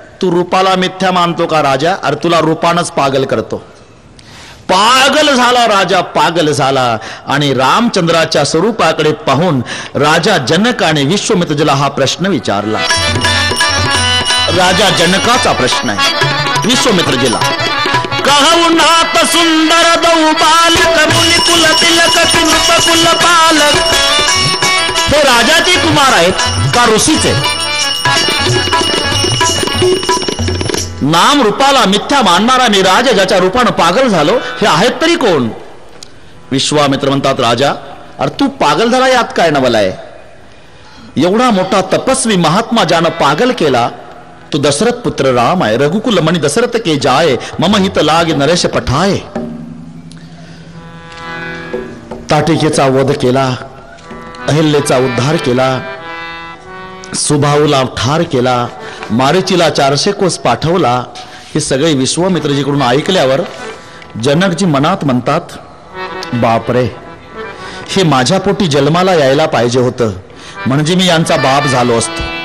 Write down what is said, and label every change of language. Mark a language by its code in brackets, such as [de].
[mr] तू रूपाला मिथ्या मानतो का राजा? अरे तुला रूपानच पागल करतो. पागल झाला राजा, पागल झाला. आणि रामचंद्राच्या स्वरूपाकडे पाहून राजा जनक आणि विश्वामित्रजीला हा प्रश्न विचारला. राजा जनकाचा प्रश्न आहे विश्वामित्रजीला. [hi] कहू नाथ सुंदर दौ बालक मुनि कुल तिलक नृप कुल पालक. [mr] हे राजाचे कुमार आहेत का ऋषीचे? नाम रूपाला मिथ्या मानणारा मी राजा ज्याच्या रूपानं पागल झालो, हे आहेत तरी कोण? विश्वामित्र म्हणतात, राजा अरे तू पागल झाला यात काय नवल आहे? एवढा मोठा तपस्वी महात्मा ज्यानं पागल केला तो दशरथ पुत्र राम आहे. [hi] रघुकुल मणि दशरथ के जाय मम हित लागे नरेश पठाय. [mr] ताटिकेचा वध केला, अहिल्याचा उद्धार केला, सुभाऊला ठार केला, मारीचीला 400 कोस पाठवला. हे सगळे विश्वामित्रजीकडून ऐकल्यावर जनकजी मनात म्हणतात, बापरे, हे माझ्या पोटी जन्माला यायला पाहिजे होतं, म्हणजे मी यांचा बाप झालो असतो.